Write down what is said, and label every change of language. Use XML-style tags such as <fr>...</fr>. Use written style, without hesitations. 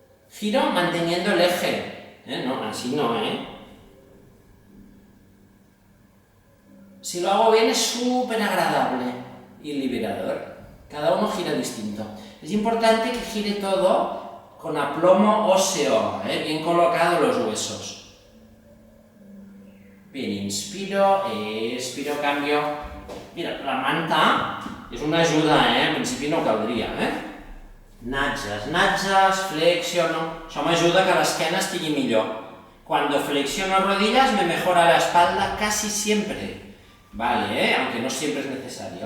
<es>Giro manteniendo el eje. No, así no, Si lo hago bien es súper agradable y liberador. Cada uno gira distinto. Es importante que gire todo con aplomo óseo, bien colocados los huesos. Bien, inspiro, expiro, cambio.</es> <ca>Mira, la manta és una ajuda, en principi no caldria, Natges, flexiono. Això m'ajuda que l'esquena estigui millor.</ca> <es>Cuando flexiono rodillas me mejora la espalda casi siempre. Vale, aunque no siempre es necesario.</es>